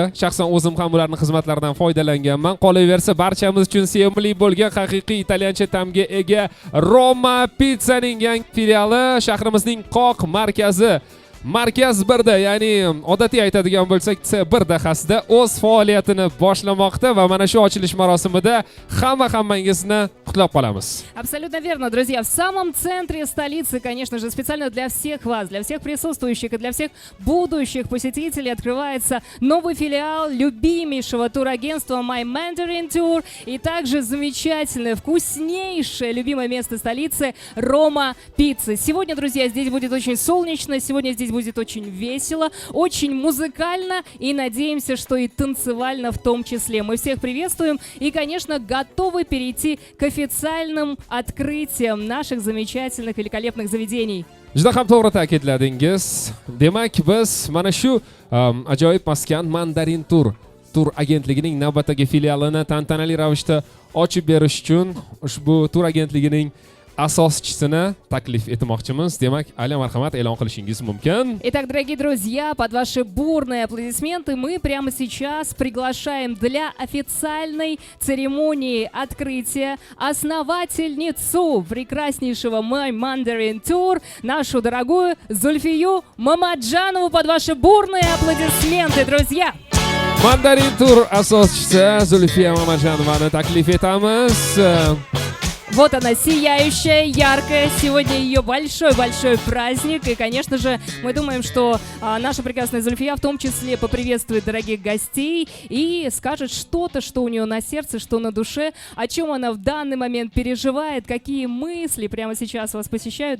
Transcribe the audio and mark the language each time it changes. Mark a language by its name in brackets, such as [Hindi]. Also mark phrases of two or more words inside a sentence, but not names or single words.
[Uzbek] Shaxsan o'zim ham ularning xizmatlaridan foydalanganman. Qolaversa, barchamiz uchun sevimli bo'lgan haqiqiy italyancha ta'mga ega Roma Pizzaning yangi filiali shahrimizning qoq markazi Markaz 1da, ya'ni odatiy aytadigan bo'lsak, C1 dahasida o'z faoliyatini boshlamoqda va mana shu ochilish marosimida hammangizni qutlab qolamiz. [Russian] Абсолютно верно, друзья. В самом центре столицы, конечно же, специально для всех вас, для всех присутствующих и для всех будущих посетителей открывается новый филиал любимейшего турагентства My Mandarin Tour и также замечательное, вкуснейшее, любимое место столицы Рома Пиццы. Сегодня, друзья, здесь будет очень солнечно, сегодня здесь будет очень весело, очень музыкально и надеемся, что и танцевально в том числе. Мы всех приветствуем и, конечно, готовы перейти к официальным открытиям наших замечательных, великолепных заведений. [Uzbek] Juda ham to'g'ri ta'kidladingiz. Demak, biz mana shu ajoyib maskan Mandarin tur agentligining navbatdagi filialini tantanali ravishda ochib berish uchun ushbu tur agentligining asoschisini taklif etmoqchimiz. Demak, Alia, marhamat, e'lon qilishingiz mumkin. [Russian] Итак, дорогие друзья, под ваши бурные аплодисменты мы прямо сейчас приглашаем для официальной церемонии открытия основательницу прекраснейшего My Mandarin Tour, нашу дорогую Зульфию Мамаджанову, под ваши бурные аплодисменты, друзья! [Uzbek] Mandarin Tour asoschisi Zulfiya Mamajonovani taklif etamiz. [Russian] Вот она, сияющая, яркая. Сегодня ее большой-большой праздник. И, конечно же, мы думаем, что наша прекрасная Зульфия в том числе поприветствует дорогих гостей и скажет что-то, что у нее на сердце, что на душе, о чем она в данный момент переживает, какие мысли прямо сейчас вас посещают.